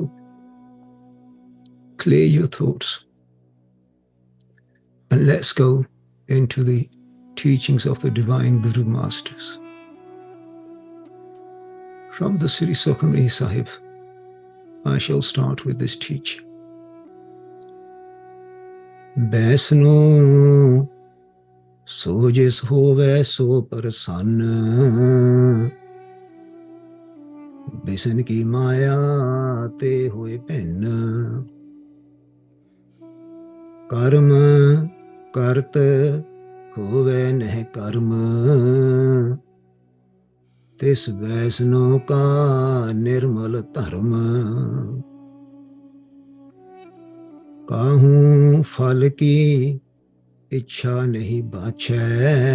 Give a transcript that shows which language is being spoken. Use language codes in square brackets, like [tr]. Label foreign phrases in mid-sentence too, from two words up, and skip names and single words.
[en] Clear your thoughts, and let's go into the teachings of the Divine Guru Masters. From the Sri Sukhmani Sahib, I shall start with this teaching. [pa] ਬੈਸਨੋ ਸੋ ਜਿਸ ਹੋਵੇ ਸੋ ਪ੍ਰਸੰਨ, ਬਿਸਨ ਕੀ ਮਾਇਆ ਤੇ ਹੋਇ ਭਿੰਨ, ਕਰਮ ਕਰਤ ਹੋਵੇ ਨਹ ਕਰਮ, ਤਿਸ ਵੈਸਨੋ ਕਾ ਨਿਰਮਲ ਧਰਮ, ਕਾਹੂ ਫਲ ਕੀ ਇਛਾ ਨਹੀ ਬਾਛੈ,